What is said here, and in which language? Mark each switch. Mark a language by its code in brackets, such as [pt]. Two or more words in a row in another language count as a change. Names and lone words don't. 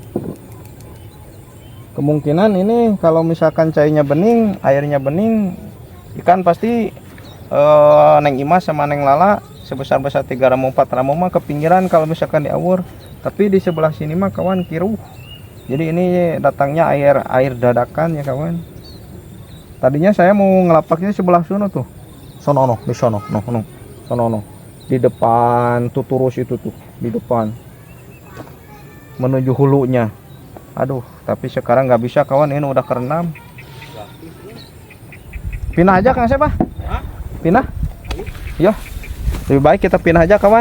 [id] Kemungkinan ini kalau misalkan cairnya bening, airnya bening, ikan pasti Neng Imas sama Neng Lala sebesar-besar 3 ramu 4 ramu mah ke pinggiran kalau misalkan diawur. Tapi di sebelah sini mah kawan kiruh. Jadi ini datangnya air dadakan ya kawan. Tadinya saya mau ngelapaknya sebelah sono tuh. Sono no, di sono, no. Sono no. Di depan tuh turus itu tuh, di depan. Menuju hulunya. Aduh, tapi sekarang nggak bisa kawan, ini udah kerendam. Pindah aja Kang siapa? Pindah? Ya. Lebih baik kita pindah aja kawan.